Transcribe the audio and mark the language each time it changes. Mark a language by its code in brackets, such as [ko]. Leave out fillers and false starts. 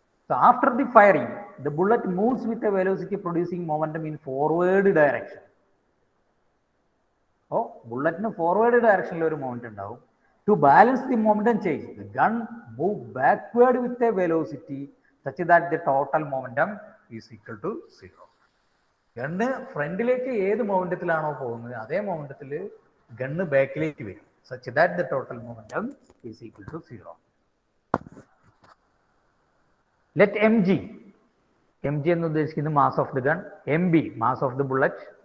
[en] So after the firing the bullet moves with a velocity producing momentum in forward direction. [ml] അപ്പോൾ ബുള്ളറ്റിന് forward ഡയറക്ഷനിൽ ഒരു momentum ഉണ്ടാവും. [en] To balance the momentum change, the gun move backward with a velocity such that the total momentum is equal to zero. [ml] Gun ഫ്രണ്ടിലേക്ക് ഏത് മൊമെന്റത്തിലാണോ പോകുന്നത് അതേ മൊമെന്റത്തിൽ gun ബാക്കിലേക്ക് വരും, [en] such that the total momentum is equal to zero. Let mg [ml] എന്ന് ഉദ്ദേശിക്കുന്നത് [en] Mass of the gun, M B mass of the bullet.